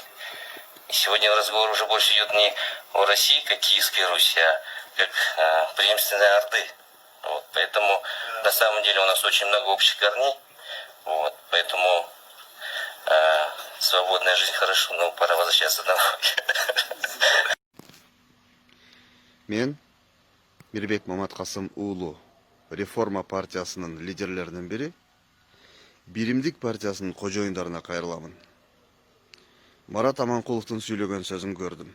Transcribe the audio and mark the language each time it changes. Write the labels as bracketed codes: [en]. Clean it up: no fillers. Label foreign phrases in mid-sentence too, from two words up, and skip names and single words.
[ru] И сегодня разговор уже больше идет не о России, как Киевской Руси, а как преемственной Орды. Вот. Поэтому на самом деле у нас очень много общих корней. Вот. Поэтому свободная жизнь хорошо, но пора возвращаться домой. [ky] Мен Мирбек Маматкасым уулу Реформа партиясынын лидерлеринин бири, Биримдик партиясынын кожоюндарына кайрыламын. Марат Аманкуловдун сүйлөгөн сөзүн көрдүм.